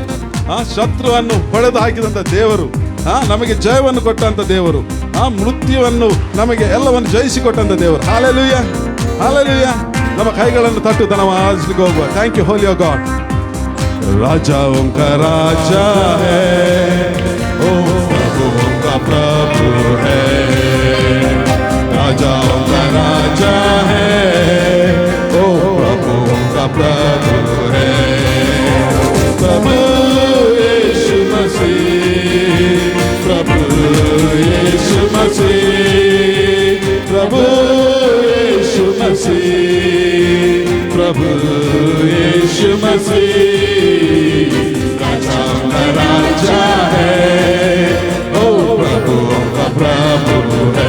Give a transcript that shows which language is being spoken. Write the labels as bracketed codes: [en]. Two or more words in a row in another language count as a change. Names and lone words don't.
[kn] ಶತ್ರುವನ್ನು ಹೊಡೆದು ಹಾಕಿದಂಥ ದೇವರು, ನಮಗೆ ಜಯವನ್ನು ಕೊಟ್ಟಂತ ದೇವರು, ಮೃತ್ಯುವನ್ನು ನಮಗೆ ಎಲ್ಲವನ್ನು ಜಯಿಸಿಕೊಟ್ಟಂತ ದೇವರು. ಹಲ್ಲೆಲೂಯಾ, ಹಲ್ಲೆಲೂಯಾ. ನಮ್ಮ ಕೈಗಳನ್ನು ತಟ್ಟುತ್ತಾ ನಾವು ಆರಾಧಿಸಲಿಕ್ಕೆ ಹೋಗುವ. [en] Thank you holy O God. [hi] राजाओं का राजा है, ओ प्रभुओं का प्रभु है, राजाओं का राजा है, ओ प्रभुओं का प्रभु है। प्रभु यीशु मसीह, प्रभु यीशु मसीह, प्रभु यीशु मसीह, प्रभु यीशु मसीह राजाओं का राजा है, ओ प्रभुओं का प्रभु है।